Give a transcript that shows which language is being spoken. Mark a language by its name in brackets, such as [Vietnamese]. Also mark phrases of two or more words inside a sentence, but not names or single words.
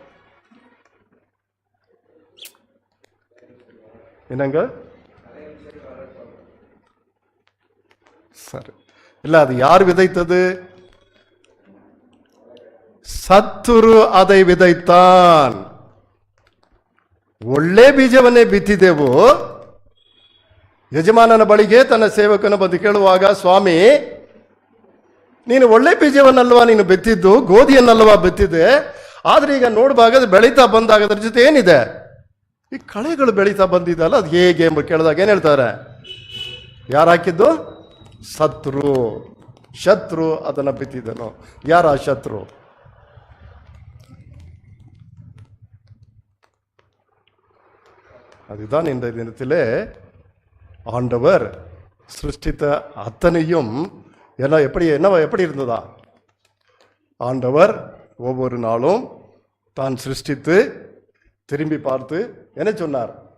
[Tamil] என்னங்க? சரி, இல்ல, அது யார் விதைத்தது? [Kannada] ಸತ್ತುರು அதை விதைத்தான். ಒಳ್ಳೆ ಬೀಜವನ್ನೇ ಬಿತ್ತಿದೆವು. ಯಜಮಾನನ ಬಳಿಗೆ ತನ್ನ ಸೇವಕನ ಬಂದು ಕೇಳುವಾಗ, ಸ್ವಾಮಿ, ನೀನು ಒಳ್ಳೆ ಬೀಜವನ್ನಲ್ವಾ ನೀನು ಬಿತ್ತಿದ್ದು, ಗೋಧಿಯನ್ನಲ್ವಾ ಬಿತ್ತಿದೆ, ಆದ್ರೆ ಈಗ ನೋಡುವಾಗ ಅದು ಬೆಳೀತಾ ಬಂದಾಗ ಅದ್ರ ಜೊತೆ ಏನಿದೆ? ಈ ಕಳೆಗಳು ಬೆಳೀತಾ ಬಂದಿದ್ದಲ್ಲ, ಅದು ಹೇಗೆ ಎಂಬ ಕೇಳಿದಾಗ ಏನ್ ಹೇಳ್ತಾರೆ? ಯಾರು ಹಾಕಿದ್ದು? ಶತ್ರು ಅದನ್ನ ಬಿತ್ತಿದನು. ಯಾರ ಶತ್ರು? [Tamil] அதுதான் இந்த தினத்திலே ஆண்டவர் சிருஷ்டித்த அத்தனையும் எப்படி இருந்ததா? ஆண்டவர் ஒவ்வொரு நாளும் தான் சிருஷ்டித்து திரும்பி பார்த்து என்ன சொன்னார்?